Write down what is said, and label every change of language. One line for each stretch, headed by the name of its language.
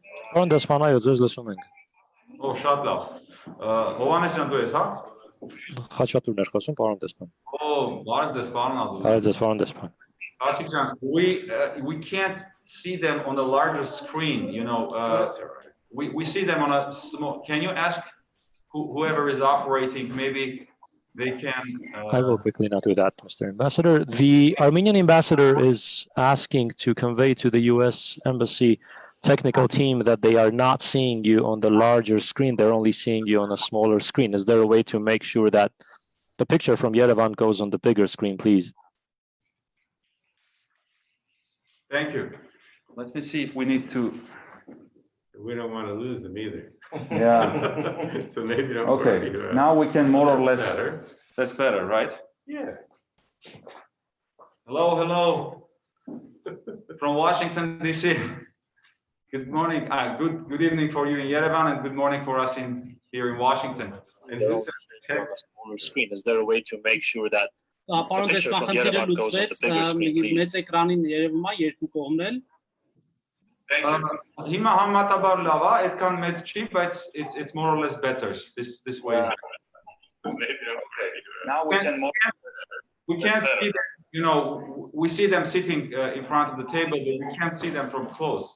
Armenian: Պարոն դեսպան, այո, ձեզ լսում ենք։ Oh, շատ լավ։ Հովանես ջան, դու ես, հա? Խաչատուրն էր խոսում, պարոն դեսպան։ Բարև ձեզ, պարոն Ադուլ։ Բարև ձեզ, պարոն դեսպան։
English: Աշիկ ջան, we can't see them on the larger screen, you know. That's all right. We see them on a small. Can you ask whoever is operating, maybe they can. I will quickly not do that, Mr. Ambassador. The Armenian ambassador is asking to convey to the U.S. Embassy technical team that they are not seeing you on the larger screen. They're only seeing you on a smaller screen. Is there a way to make sure that the picture from Yerevan goes on the bigger screen, please? Thank you. Let me see if we need to. We don't want to lose them either. Yeah. So maybe don't. Okay. Now we can more or That's less. better. That's better, right? Yeah. Hello. From Washington, D.C. Good morning. Good evening for you in Yerevan, and good morning for us here in Washington. And who said tech? Smaller screen. Is there a way to make sure that
Armenian: Պարոն դեսպան, խնդիրը լուծվեց, մեծ էկրանին երևում է երկու կողմն էլ։ Հիմա համատաբար լավ է, այդքան մեծ չի, բայց
English: it's more or less better this way. Now we can more. We can't see them, you know, we see them sitting in front of the table, but we can't see them from close.